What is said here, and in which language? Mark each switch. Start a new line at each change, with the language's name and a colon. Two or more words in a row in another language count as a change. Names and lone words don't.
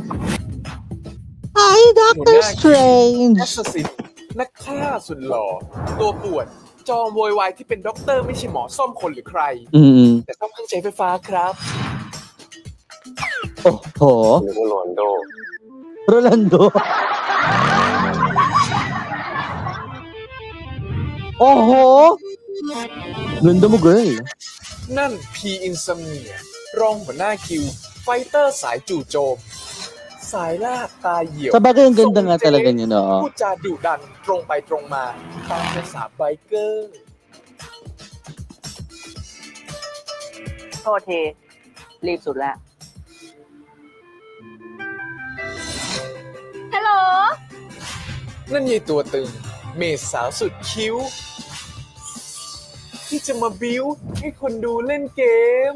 English: hi, Doctor Strange.
Thai: แอสซัสซินนักฆ่าสุดหล่อ ตัวป่วน จอมโวยวายที่เป็นด็อกเตอร์ไม่ใช่หมอซ่อมคนหรือใคร Mm. แต่ซ่อมเครื่องใช้ไฟฟ้าครับ
Filipino: Oho.
Thai: หรือว่าโรนโด
Filipino: Rolando. Oho. Ganda mo, girl.
Thai: นั่นพีอินซัมเนียรองหัวหน้าคิว ไฟเตอร์สายจู่โจม สายล่าตาเหี่ยว
Filipino: Sa bagay, ang ganda nga talaga niya, no?
Thai: พูดจาดุดันตรงไปตรงมาตามภาษาไบเกอร์ โทษที รีบสุดแล้ว ฮัลโหล นั่นยายตัวตึง เมสสาวสุดคิ้ว ที่จะมาบิ้วให้คนดูเล่นเกม